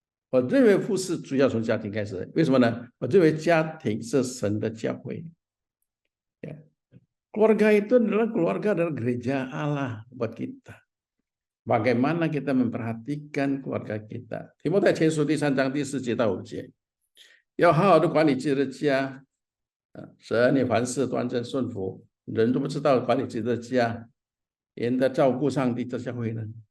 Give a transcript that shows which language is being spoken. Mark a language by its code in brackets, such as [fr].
[zh] 我认为服事主要从家庭开始，为什么呢？我认为家庭是神的教会。 Ya. [id] Keluarga itu adalah gereja Allah buat kita. Bagaimana kita memperhatikan keluarga kita? [zh] 提摩太前书第3章第4节到5节，要好好的管理自己的家，使儿女凡事端正顺服。人都不知道管理自己的家，人在照顾上帝的教会呢？